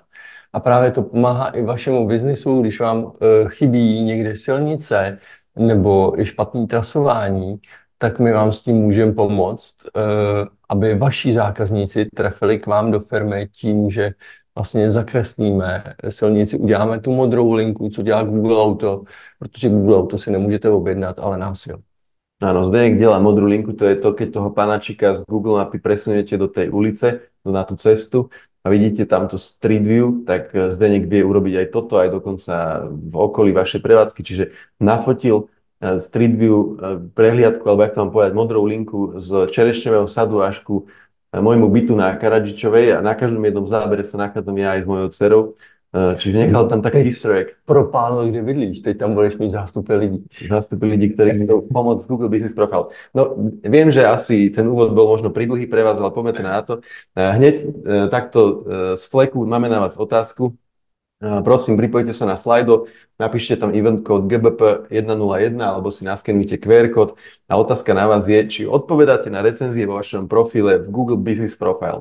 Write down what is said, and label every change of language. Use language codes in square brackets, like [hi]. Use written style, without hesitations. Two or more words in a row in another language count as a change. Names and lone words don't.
[cs] A právě to pomáhá i vašemu biznisu, když vám chybí někde silnice nebo i špatné trasování, tak my vám s tím můžeme pomoct, aby vaši zákazníci trefili k vám do firmy tím, že vlastně zakreslíme silnici, uděláme tu modrou linku, co dělá Google Auto, protože Google Auto si nemůžete objednat, ale nás jo. [sk] Áno, Zdeněk delá modrú linku, to je to, keď toho panačika z Google mapy presuniete do tej ulice, na tú cestu a vidíte tamto Street View, tak Zdeněk vie urobiť aj toto, aj dokonca v okolí vašej prevádzky, čiže nafotil Street View prehliadku, alebo jak to mám povedať, modrou linku z Čerešňového sadu až ku môjmu bytu na Karadžičovej a na každom jednom zábere sa nachádzam ja aj s mojou dcerou. Čiže nechal tam taký [en] easter egg. [cs] Propálil, kde bydlíš, teď tam budeš mít zástupy lidí. Zástupy lidí, [sk] ktorí budú pomôcť Google Business Profile. No, viem, že asi ten úvod bol možno pridlhý pre vás, ale poďme na to. Hneď takto z fleku máme na vás otázku. Prosím, pripojte sa na slajdo, napíšte tam event kód GBP 101 alebo si naskenujte QR kód a otázka na vás je, či odpovedáte na recenzie vo vašom profile v Google Business Profile.